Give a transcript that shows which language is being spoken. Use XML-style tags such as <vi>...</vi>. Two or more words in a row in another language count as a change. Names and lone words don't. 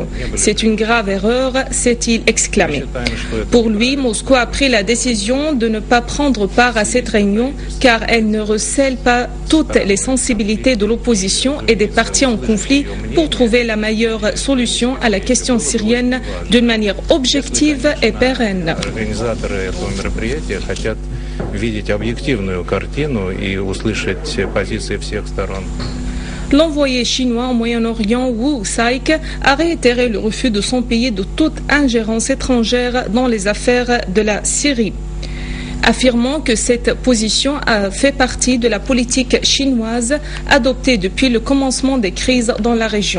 <fr>C'est une grave erreur, s'est-il exclamé. Pour lui, Moscou a pris la décision de ne pas prendre part à cette réunion car elle ne recèle pas toutes les sensibilités de l'opposition et des partis en conflit pour trouver la meilleure solution à la question syrienne d'une manière objective et pérenne.</fr> <ru>видеть объективную картину и услышать позиции всех сторон.</ru> <fr>L'envoyé chinois au Moyen-Orient, Wu Saik, a réitéré le refus de son pays de toute ingérence étrangère dans les affaires de la Syrie, affirmant que cette position a fait partie de la politique chinoise adoptée depuis le commencement des crises dans la région.</fr>